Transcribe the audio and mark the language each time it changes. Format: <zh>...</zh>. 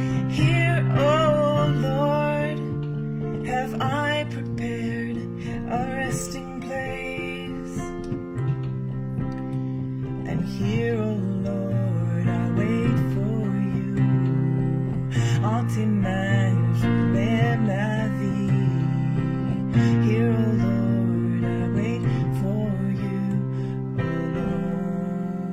<en>Here, O Lord, have I prepared a resting place. And here, O Lord, I wait for you.</en> <fr>En tes mains, je mets ma vie.</fr> <en>Here, O Lord, I wait for you alone.</en>